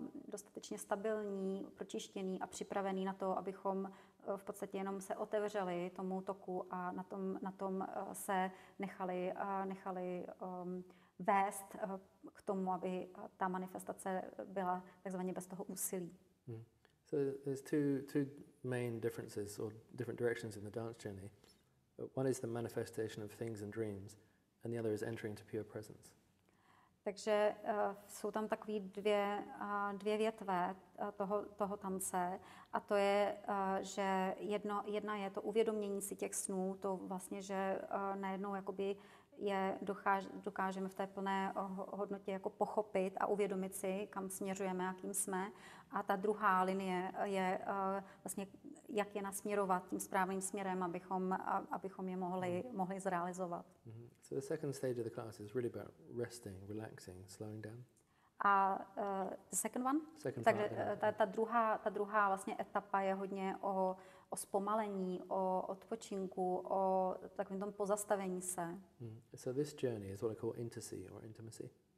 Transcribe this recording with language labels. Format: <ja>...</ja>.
<cs>dostatečně stabilní, pročištěný a připravený na to, abychom v podstatě jenom se otevřeli tomu toku a na tom se nechali vést k tomu, aby ta manifestace byla takzvaně bez toho úsilí.</cs> <en>So there's two main differences or different directions in the dance journey. One is the manifestation of things and dreams, and the other is entering to pure presence.</en> <cs>Takže jsou tam takové dvě větve toho tance a to je, že jedna je to uvědomění si těch snů, to vlastně, že najednou jakoby dokážeme v té plné hodnotě jako pochopit a uvědomit si, kam směřujeme a kým jsme. A ta druhá linie je vlastně, jak je nasměrovat tím správným směrem, abychom je mohli zrealizovat.</cs> <en>So the second stage of the class is really about resting, relaxing, slowing down. A the second one?</en> <cs>Takže ta druhá vlastně etapa je hodně o zpomalení, o odpočinku, o takovém tom pozastavení se.</cs> <en>So this journey is what I call intimacy.</en>